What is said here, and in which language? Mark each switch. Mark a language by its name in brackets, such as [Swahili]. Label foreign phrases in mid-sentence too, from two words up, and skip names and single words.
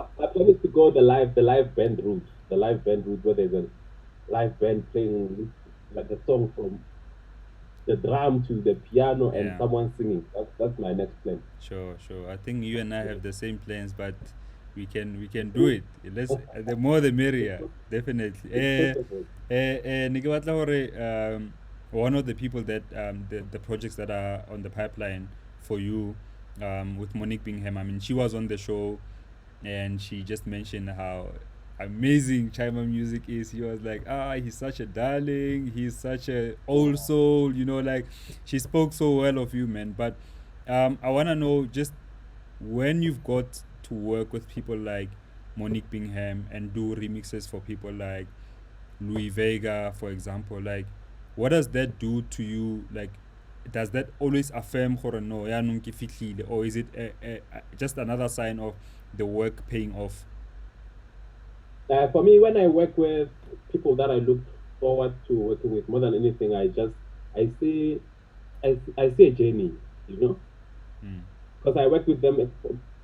[English] my plan is to go the live band route where there's a live band playing like a song from the drum to the piano and yeah, someone singing. That's my next plan. sure, sure. I think you and I Yeah. have the same plans, but we can do it. Let's the more the It's, merrier, po- definitely. it's possible. [Southern Sotho] Ne ke batla hore, [English] one of the people that the projects that are on the pipeline for you, with Monique Bingham. I mean, she was on the show, and she just mentioned how amazing Chymamusique is. He was like, he's such a darling, he's such a old Wow. soul, you know, like she spoke so well of you, man. But I wanna know, just when you've got to work with people like Monique Bingham and do remixes for people like Louis Vega, for example, like what does that do to you? Like, does that always affirm [Tswana] gore no yaanong ke fitlhile, [English] or is it just another sign of the work paying off? For me, when I work with people that I look forward to working with more than anything, I see I see a journey, you know, Mm. because I work with them.